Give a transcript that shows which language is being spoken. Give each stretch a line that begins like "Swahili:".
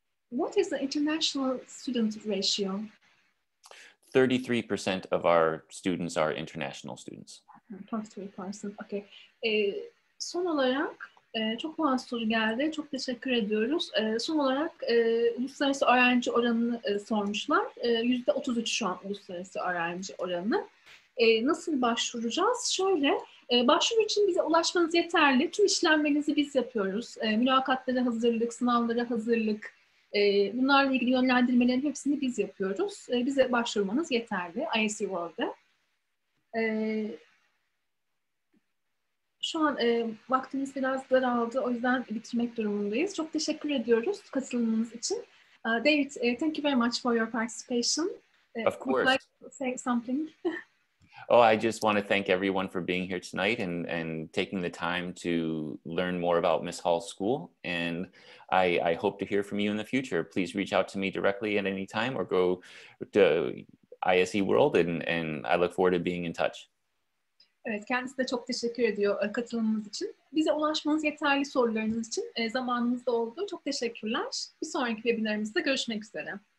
English: What is the international student ratio? 33% of our students are international students. 33%, okay.
Turkish: Son olarak çok fazla soru geldi. Çok teşekkür ediyoruz. Son olarak uluslararası öğrenci oranını sormuşlar. %33 şu an uluslararası öğrenci oranı. Nasıl başvuracağız? Şöyle, başvuru için bize ulaşmanız yeterli. Tüm işlemlerinizi biz yapıyoruz. Mülakatlara hazırlık, sınavlara hazırlık, bunlarla ilgili yönlendirmelerin hepsini biz yapıyoruz. Bize başvurmanız yeterli ISE World'da. Şu an vaktimiz biraz daraldı. O yüzden bitirmek durumundayız. Çok teşekkür ediyoruz katılımınız için.
English: David, thank you very much for your participation. Of course. Would you like to say something? Oh, I just want to thank everyone for being here tonight and taking the time to learn more about Miss Halls School. And I hope to hear from you in the future. Please reach out to me directly at any time or go to ISE World, and I look forward to being in touch.
Turkish: Evet, kendisi de çok teşekkür ediyor katılımınız için. Bize ulaşmanız yeterli sorularınız için zamanımız da oldu. Çok teşekkürler. Bir sonraki webinarımızda görüşmek üzere.